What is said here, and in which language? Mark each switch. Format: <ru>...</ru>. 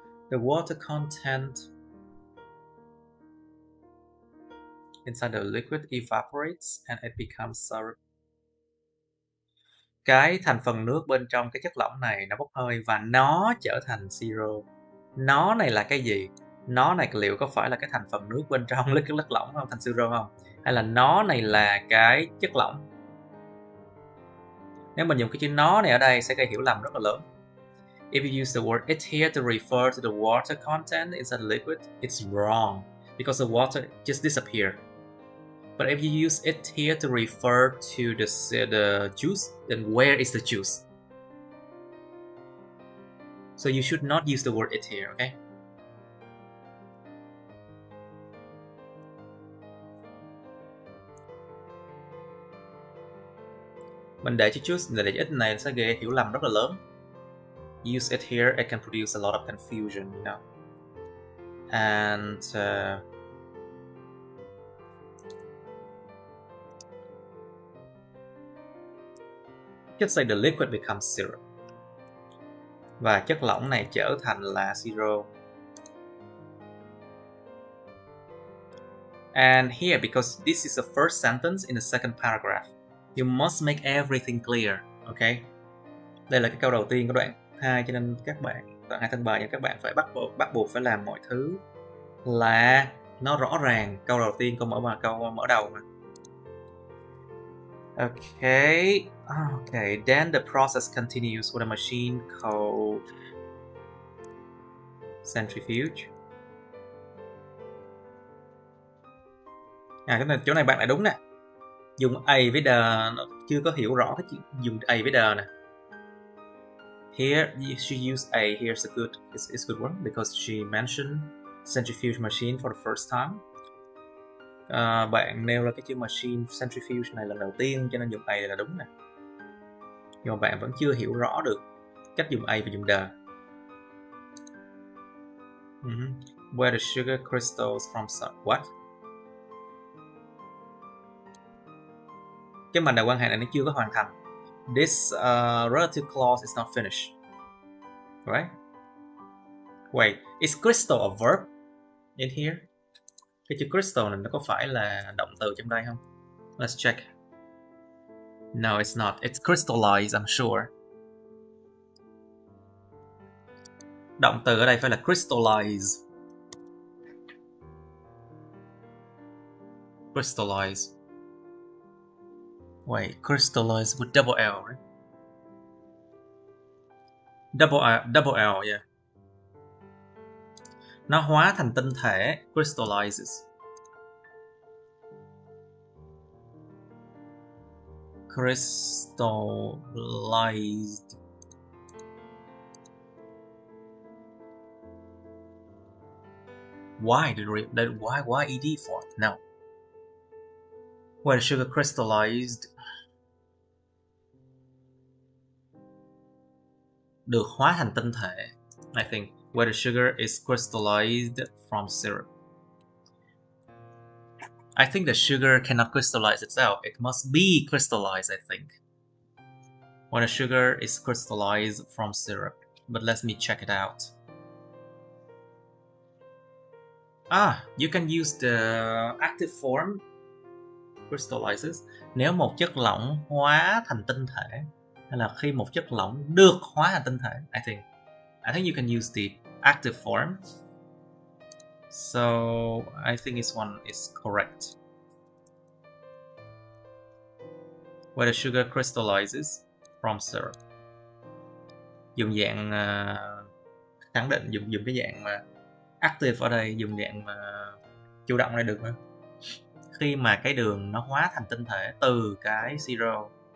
<en>The water content inside the liquid evaporates and it becomes syrup.</en> <vi>Cái thành phần nước bên trong cái chất lỏng này nó bốc hơi và nó trở thành siro. Nó này là cái gì? Nó này liệu có phải là cái thành phần nước bên trong cái chất lỏng không, thành siro không? Hay là nó này là cái chất lỏng? Nếu mình dùng cái chữ nó này ở đây sẽ gây hiểu lầm rất là lớn.</vi> <en>If you use the word it here to refer to the water content inside the liquid, it's wrong because the water just disappeared. But if you use it here to refer to the juice, then where is the juice? So you should not use the word it here, okay?</en> <vi>Mình để chữ ít này sẽ gây hiểu lầm rất là lớn.</vi> <en>Use it here, it can produce a lot of confusion, you know. And just say the liquid becomes syrup.</en> <vi>Và chất lỏng này trở thành là siro.</vi> <en>And here, because this is the first sentence in the second paragraph, you must make everything clear, okay?</en> <vi>Đây là cái câu đầu tiên của đoạn 2, cho nên các bạn, đoạn 2 thân bài, các bạn phải bắt buộc phải làm mọi thứ là nó rõ ràng. Câu đầu tiên, câu mở đầu mà.</vi> <en>Okay, then the process continues with a machine called centrifuge.</en> <vi>Chỗ này bạn lại đúng nè. Dùng A với the, chưa có hiểu rõ cái chuyện dùng A với the nè.</vi> <en>Here she used A. Here's a good one because she mentioned centrifuge machine for the first time.</en> <vi>Bạn nêu ra cái chữ machine centrifuge này lần đầu tiên, cho nên dùng A là đúng nè. Nhưng mà bạn vẫn chưa hiểu rõ được cách dùng A và dùng the.</vi> <en>Where the sugar crystals from what?</en> <vi>Cái mệnh đề quan hệ này nó chưa có hoàn thành.</vi> <en>This relative clause is not finished. Right? Wait, is crystal a verb in here?</en> <vi>Cái chữ crystal này nó có phải là động từ trong đây không?</vi> <en>Let's check. No, it's not. It's crystallized, I'm sure.</en> <vi>Động từ ở đây phải là crystallize.</vi> <en>Crystallize. Wait, crystallize with double L, right? Double L, yeah.</en> <vi>Nó hóa thành tinh thể, crystallizes.</vi> <en>Crystallized. Why ed for? No. Where the sugar crystallized.</en> <vi>Được hóa thành tinh thể,</vi> <en>I think. Where the sugar is crystallized from syrup. I think the sugar cannot crystallize itself. It must be crystallized, I think. When the sugar is crystallized from syrup. But let me check it out. You can use the active form. Crystallizes.</en> <vi>Nếu một chất lỏng hóa thành tinh thể, hay là khi một chất lỏng được hóa thành tinh thể,</vi> <en>I think you can use the active form. So I think this one is correct. Where the sugar crystallizes from syrup.</en> <vi>Dùng dạng khẳng định, dùng cái dạng mà active ở đây, dùng dạng mà chủ động này được nữa. Khi mà cái đường nó hóa thành tinh thể từ cái siro.</vi>